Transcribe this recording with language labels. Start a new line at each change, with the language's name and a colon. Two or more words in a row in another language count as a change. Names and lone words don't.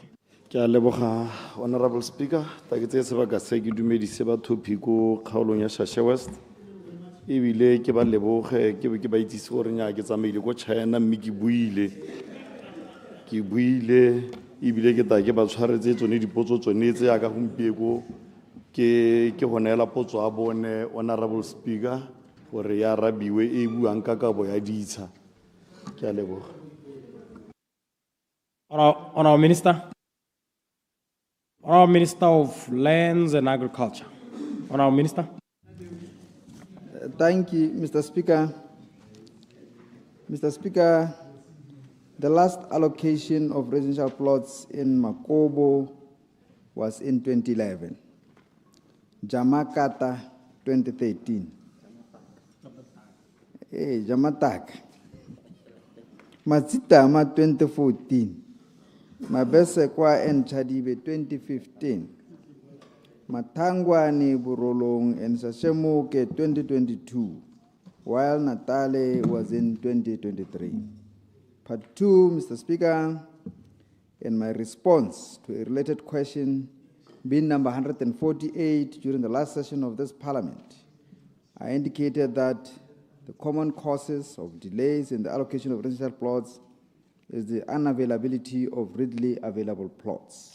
Tswana: Ke a leboga
English: Honorable Speaker
Tswana: ta ke tse sebaka se ke dumedise batho phiko kgaolong ya Shashe West ebile ke ba leboge ke ba itsise gore nya ke tsamaile go China mme ke buile ebile ke ta ke ba tshwaretse tsone dipotso tsone tse ya ka gompieko ke go neela potso a bone
English: Honorable Speaker
Tswana: gore ya rabiwe e buang ka kabo ya ditsha ke a leboga
English: Honorable Minister. Honorable Minister of Lands and Agriculture. Honorable Minister. Thank you, Mr. Speaker. Mr. Speaker, the last allocation of residential plots in Makobo was in 2011. Jamakata 2013. Hey, Jamatak. Matsitama 2014. Mabese kwa and Chadibe 2015. Matangwani, Burolong, and 𝗧𝗛𝗧𝗏𝗂𝗏 2022, while Natale was in 2023. Part 2, Mr. Speaker, in my response to a related question, being number 148 during the last session of this Parliament, I indicated that the common causes of delays in the allocation of residential plots is the unavailability of readily available plots.